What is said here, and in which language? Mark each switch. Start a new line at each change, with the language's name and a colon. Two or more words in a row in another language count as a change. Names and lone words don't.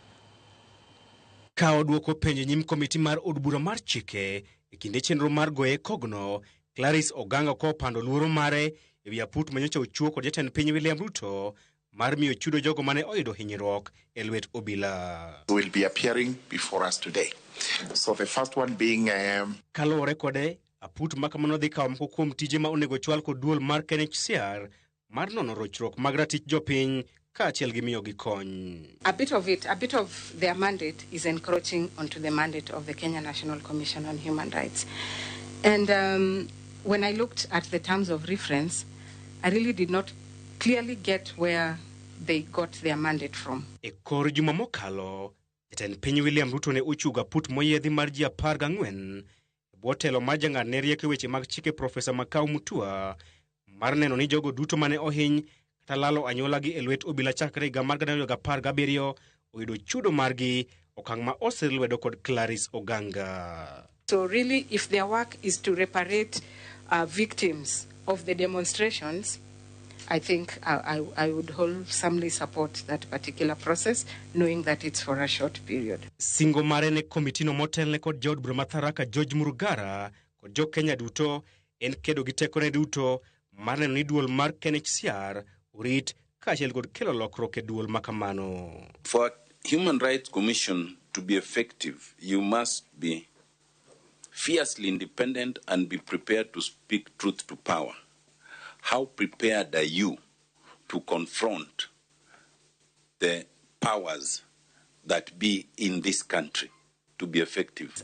Luo (Kenya and Tanzania): Kao duoko penje nyim komiti mar od bura mar chike e kinde chenro mar goye kogno, Clarice Oganga ko pando luoro mare e wi aput manyocha ochuo kod jatend piny William Ruto mar miyo chudo jogo mane oyudo hinyruok e lwet obila.
English: Will be appearing before us today. So the first one being
Luo (Kenya and Tanzania): kalore kode aput makamano dhi kawo moko kuom tije ma onego chwal kod duol mar KNCHR mar nono rochruok mag ratich jopiny kaachiel gi miyo gi kony.
English: A bit of their mandate is encroaching onto the mandate of the Kenya National Commission on Human Rights. And when I looked at the terms of reference, I really did not clearly get where they got their mandate from.
Luo (Kenya and Tanzania): E kor juma mokalo, jatend piny William Ruto ne ochuga put moyiedhi mar ji 14 bwo telo mar jang'ad ne rieko weche mag chike Profesa Makau Mutua mar neno ni jogo duto mane ohiny kata lalo anyola gi e lwet obila chakre higa mar 2017 oyudo chudo margi, okang' ma oselwedo kod Clarice Oganga.
English: So really, if their work is to reparate victims of the demonstrations, I think I would wholesomely support that particular process, knowing that it's for a short period.
Luo (Kenya and Tanzania): Singo mare ne komitino motelne kod Jod Bura Matharaka George Murugara kod jo Kenya duto en kedo gi tekone duto mar neno ni duol mar KNCHR urit kaachiel kod kelo lokruok e duol makamano.
English: For Human Rights Commission to be effective, you must be fiercely independent and be prepared to speak truth to power. How prepared are you to confront the powers that be in this country to be effective?